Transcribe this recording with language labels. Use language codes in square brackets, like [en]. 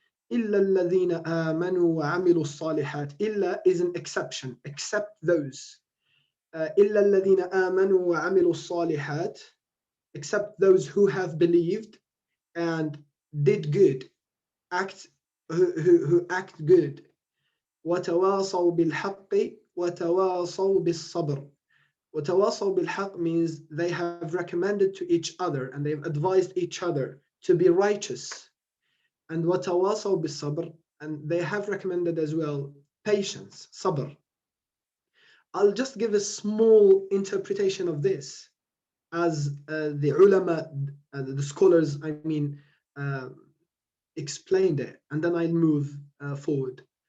[ar] Illa alladhina amanu wa amilu salihat. Illa [en] is an exception, except those. [ar] Illa alladhina amanu wa amilu salihat. [en] Except those who have believed and did good, who act good. [ar] وتواصوا بالحق وتواصوا بالصبر. وتواصوا بالحق [en] means they have recommended to each other and they've advised each other to be righteous. And [ar] وتواصوا بالصبر, [en] and they have recommended as well patience, sabr. I'll just give a small interpretation of this, as the ulama, the scholars, I mean, explained it, and then I'll move forward.